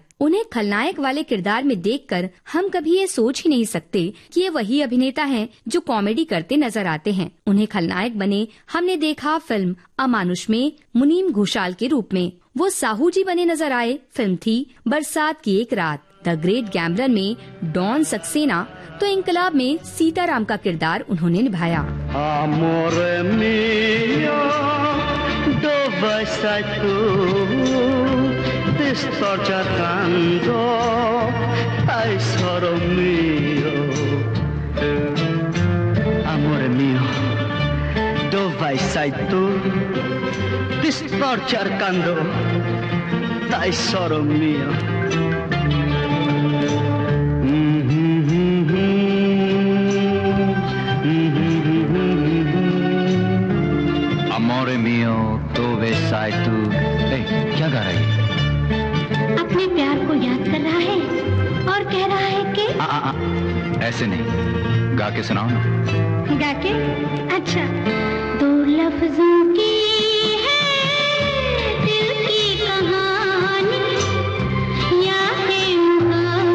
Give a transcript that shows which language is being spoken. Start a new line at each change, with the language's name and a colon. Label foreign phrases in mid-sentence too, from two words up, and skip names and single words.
Hindi: उन्हें खलनायक वाले किरदार में देखकर हम कभी ये सोच ही नहीं सकते कि ये वही अभिनेता हैं जो कॉमेडी करते नजर आते हैं। उन्हें खलनायक बने हमने देखा फिल्म अमानुष में मुनीम घोषाल के रूप में। वो साहू जी बने नजर आए, फिल्म थी बरसात की एक रात। द ग्रेट गैम्बलर में डॉन सक्सेना, तो इंकलाब में सीताराम का किरदार उन्होंने निभाया।
Italian: Amore mio, dove sei tu? Ti sto cercando, tesoro mio. Amore mio, dove sei tu? Ti sto cercando, tesoro mio. amore mio dove sei tu?
Hindi: क्या गा रही है? अपने प्यार को याद कर रहा है और कह रहा है कि ऐसे नहीं, गा के सुनाओ ना। गा के? अच्छा, दो लफ्जों की है दिल की कहानी, या है